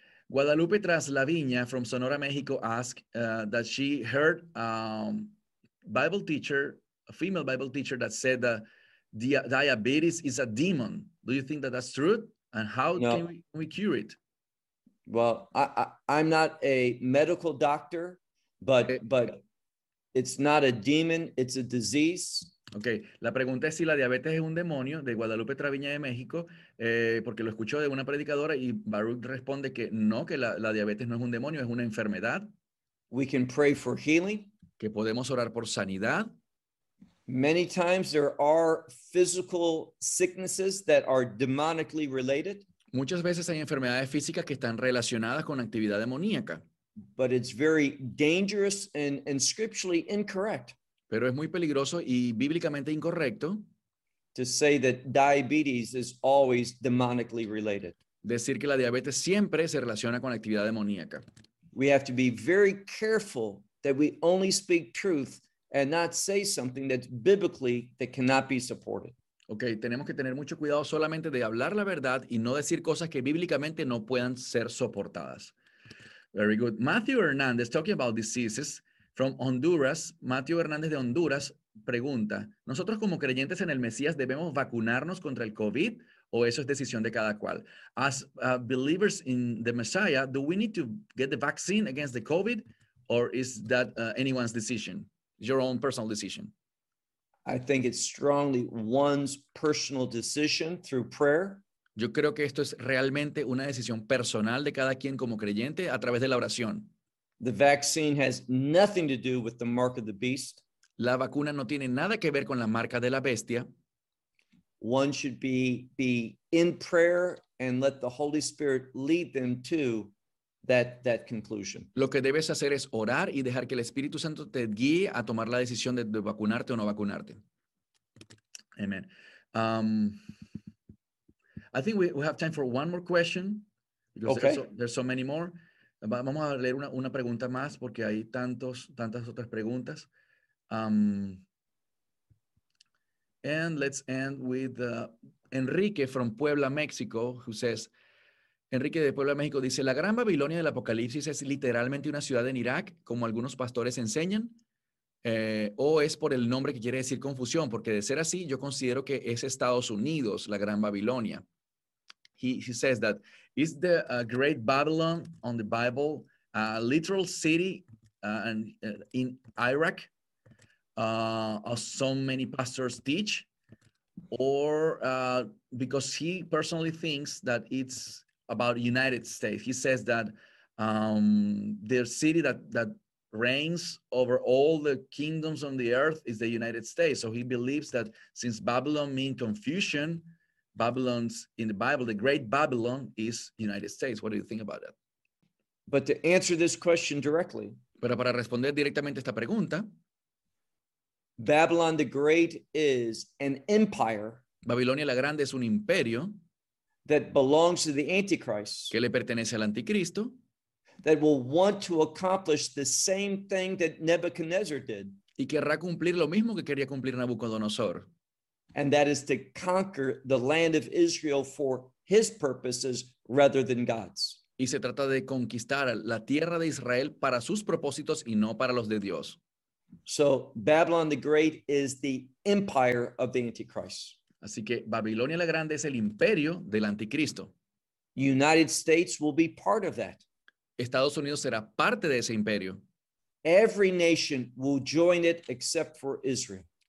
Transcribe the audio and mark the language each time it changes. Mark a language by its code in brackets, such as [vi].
[en] Guadalupe Tras La Viña from Sonora, Mexico asked that she heard Bible teacher, a female Bible teacher that said that diabetes is a demon. Do you think that that's true? And how No. can we cure it? Well, I'm not a medical doctor, but it's not a demon, it's a disease. [es] Okay, la pregunta es si la diabetes es un demonio, de Guadalupe Traviña de México, porque lo escuchó de una predicadora y Baruch responde que no, que la diabetes no es un demonio, es una enfermedad. [en] We can pray for healing. [es] Que podemos orar por sanidad. [en] Many times there are physical sicknesses that are demonically related. [es] Muchas veces hay enfermedades físicas que están relacionadas con actividad demoníaca. [en] But it's very dangerous and scripturally incorrect. [es] Pero es muy peligroso y bíblicamente incorrecto [en] to say that diabetes is always demonically related. [es] Decir que la diabetes siempre se relaciona con la actividad demoníaca. [en] We have to be very careful that we only speak truth and not say something that's biblically that cannot be supported. [es] Okay, tenemos que tener mucho cuidado solamente de hablar la verdad y no decir cosas que bíblicamente no puedan ser soportadas. [en] Very good. Matthew Hernandez, talking about diseases, from Honduras. [es] Matthew Hernandez de Honduras pregunta, ¿nosotros como creyentes en el Mesías debemos vacunarnos contra el COVID o eso es decisión de cada cual? [en] As believers in the Messiah, do we need to get the vaccine against the COVID or is that anyone's decision, your own personal decision? I think it's strongly one's personal decision through prayer. [es] Yo creo que esto es realmente una decisión personal de cada quien como creyente a través de la oración. [en] The vaccine has nothing to do with the mark of the beast. [es] La vacuna no tiene nada que ver con la marca de la bestia. [en] One should be in prayer and let the Holy Spirit lead them to that conclusion. [es] Lo que debes hacer es orar y dejar que el Espíritu Santo te guíe a tomar la decisión de vacunarte o no vacunarte. [en] Amen. I think we have time for one more question. Okay. There's so many more. [es] Vamos a leer una pregunta más porque hay tantas otras preguntas. [en] And let's end with Enrique from Puebla, Mexico, who says, [es] Enrique de Puebla, México, dice, ¿la gran Babilonia del Apocalipsis es literalmente una ciudad en Irak, como algunos pastores enseñan? ¿O es por el nombre que quiere decir confusión? Porque de ser así, yo considero que es Estados Unidos, la gran Babilonia. [en] He says that, is the Great Babylon on the Bible a literal city in Iraq, as so many pastors teach? Or because he personally thinks that it's about United States. He says that the city that reigns over all the kingdoms on the earth is the United States. So he believes that since Babylon means confusion, Babylon's in the Bible, the Great Babylon is United States. What do you think about that? But to answer this question directly, [es] pero para responder directamente esta pregunta, [en] Babylon the Great is an empire. [es] Babilonia la Grande es un imperio [en] that belongs to the Antichrist. [es] Que le pertenece al anticristo. [en] That will want to accomplish the same thing that Nebuchadnezzar did. [es] Y querrá cumplir lo mismo que quería cumplir Nabucodonosor. [en] And that is to conquer the land of Israel for his purposes rather than God's. [es] Y se trata de conquistar la tierra de Israel para sus propósitos y no para los de Dios. [en] So Babylon the Great is the empire of the Antichrist. [es] Así que Babilonia la Grande es el imperio del anticristo. [en] United States will be part of that. [es] Estados Unidos será parte de ese imperio. [en] Every nation will join it except for Israel.